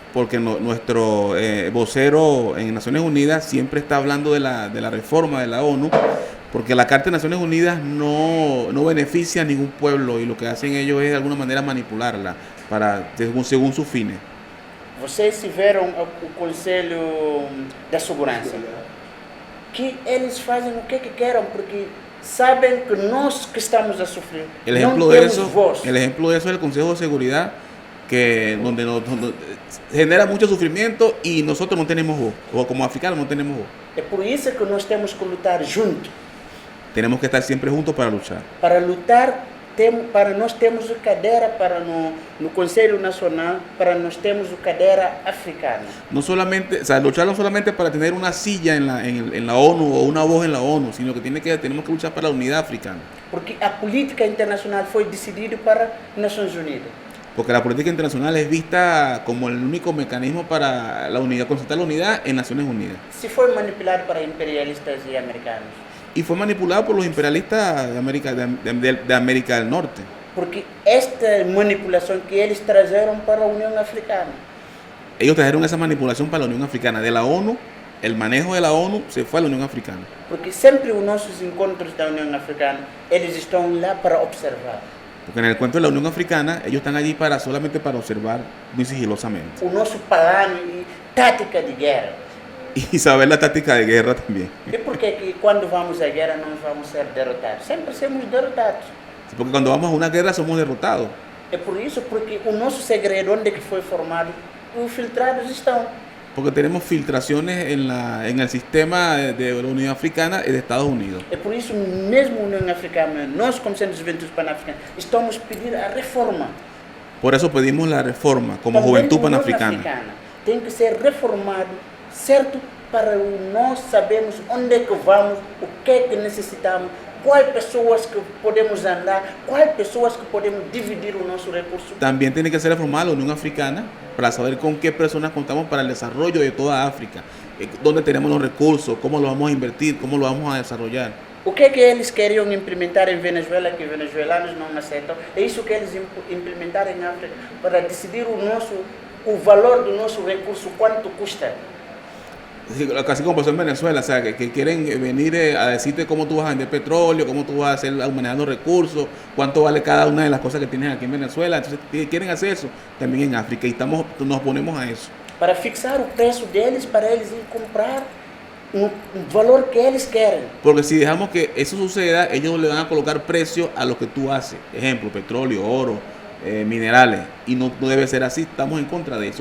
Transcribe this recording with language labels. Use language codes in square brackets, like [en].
[es] Porque nuestro vocero en Naciones Unidas siempre está hablando de la reforma de la ONU, porque la Carta de Naciones Unidas no beneficia a ningún pueblo y lo que hacen ellos es de alguna manera manipularla según sus fines. [pt] Vocês tiveram o Conselho da Segurança, que eles fazem o que querem, porque sabem que nós que estamos a sofrer não temos voz. [es] El ejemplo de eso es el Consejo de Seguridad, que donde genera mucho sufrimiento y nosotros no tenemos voz, o como africanos no tenemos voz. [pt] É por isso que nós temos que lutar juntos. [es] Tenemos que estar siempre juntos para luchar. [pt] Para lutar, para nós temos cadeira para no Conselho Nacional, para nós temos cadeira africana. [es] No solamente, o sea, luchar no solamente para tener una silla en la ONU o una voz en la ONU, sino que tenemos que luchar para la unidad africana. [pt] Porque a política internacional foi decidida para Nações Unidas. [es] Porque la política internacional es vista como el único mecanismo para la unidad, concertar la unidad en Naciones Unidas. [pt] Se foi manipulado para imperialistas e americanos. [es] Y fue manipulado por los imperialistas de América del Norte. [pt] Porque esta manipulação que eles trajeron para a União Africana. [es] Ellos trajeron esa manipulación para la Unión Africana. De la ONU, el manejo de la ONU se fue a la Unión Africana. [pt] Porque sempre os nossos encontros da União Africana, eles estão lá para observar. [es] Porque en el encuentro de la Unión Africana, ellos están allí solamente para observar muy sigilosamente. [pt] O nosso plano e tática de guerra. [es] Y saber la táctica de guerra también. [pt] E por que quando vamos à guerra não vamos ser derrotados? Sempre somos derrotados. [es] Porque cuando vamos a una guerra somos derrotados. [pt] É por isso porque o nosso segredo onde que foi formado, os filtrados estão. [es] Porque tenemos filtraciones en el sistema de la Unión Africana y de Estados Unidos. [pt] É por isso mesmo a União Africana, nós como sendo Juventude Pan-Africana, estamos pedindo a reforma. [es] Por eso pedimos la reforma como [pt] Também [es] Juventud [pt] a União [es] Panafricana. [pt] Africana tem que ser reformado, certo? Para nós sabermos onde é que vamos, o que é que necessitamos, quais pessoas que podemos andar, quais pessoas que podemos dividir o nosso recurso. [es] También tiene que ser reformada la Unión Africana para saber con qué personas contamos para el desarrollo de toda África, dónde tenemos los recursos, cómo los vamos a invertir, cómo los vamos a desarrollar. [pt] O que é que eles queriam implementar em Venezuela que os venezuelanos não aceitam? É isso que eles implementaram em África para decidir o valor do nosso recurso, quanto custa. [es] Casi como pasó en Venezuela, o sea, que quieren venir a decirte cómo tú vas a vender petróleo, cómo tú vas a hacer manejando recursos, cuánto vale cada una de las cosas que tienes aquí en Venezuela. Entonces quieren hacer eso también en África y nos ponemos a eso. [pt] Para fixar o preço deles, para eles ir comprar un valor que eles querem. [es] Porque si dejamos que eso suceda, ellos le van a colocar precio a lo que tú haces. Ejemplo, petróleo, oro, minerales. Y no debe ser así, estamos en contra de eso.